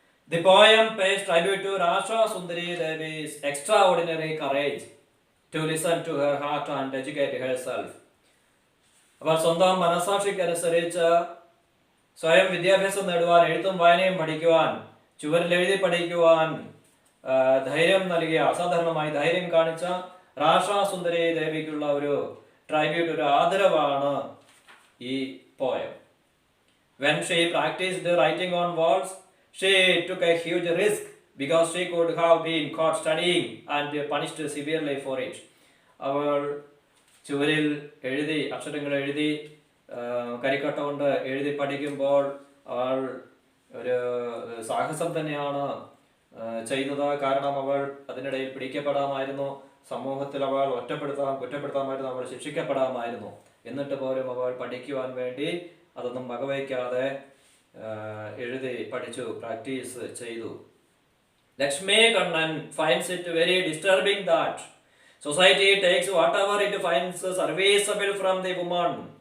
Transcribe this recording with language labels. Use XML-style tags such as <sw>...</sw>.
<en>The poem pays tribute to Rasha Sundari Devi's extraordinary courage to listen to her heart and educate herself.</en> <ml>അവൾ സ്വന്തം മനസാക്ഷിക്കനുസരിച്ച് സ്വയം വിദ്യാഭ്യാസം നേടുവാൻ, എഴുത്തും വായനയും പഠിക്കുവാൻ, ചുവരിൽ എഴുതി പഠിക്കുവാൻ ധൈര്യം നൽകിയ, അസാധാരണമായി ധൈര്യം കാണിച്ച റാഷാ സുന്ദരി ദേവിക്കുള്ള ഒരു ട്രൈബ്യൂട്ട്, ഒരു ആദരവാണ് ഈ poem.</ml> <en>When she practiced writing on walls, she took a huge risk because she could have been caught studying and punished severely for it.</en> <ml>അവൾ ചുവരിൽ എഴുതി, അക്ഷരങ്ങൾ എഴുതി, കരിക്കട്ട കൊണ്ട് എഴുതി പഠിക്കുമ്പോൾ അവൾ ഒരു സാഹസം തന്നെയാണ് ചെയ്യുന്നത്. കാരണം അവൾ അതിനിടയിൽ പിടിക്കപ്പെടാമായിരുന്നു, സമൂഹത്തിൽ അവൾ കുറ്റപ്പെടുത്താമായിരുന്നു, അവൾ ശിക്ഷിക്കപ്പെടാമായിരുന്നു. എന്നിട്ട് പോലും അവൾ പഠിക്കുവാൻ വേണ്ടി അതൊന്നും വകവയ്ക്കാതെ എഴുതി പഠിച്ചു, പ്രാക്ടീസ് ചെയ്തു.</ml> <en>Lakshmi Kannan finds it very disturbing that society takes whatever it finds serviceable from the woman.</en>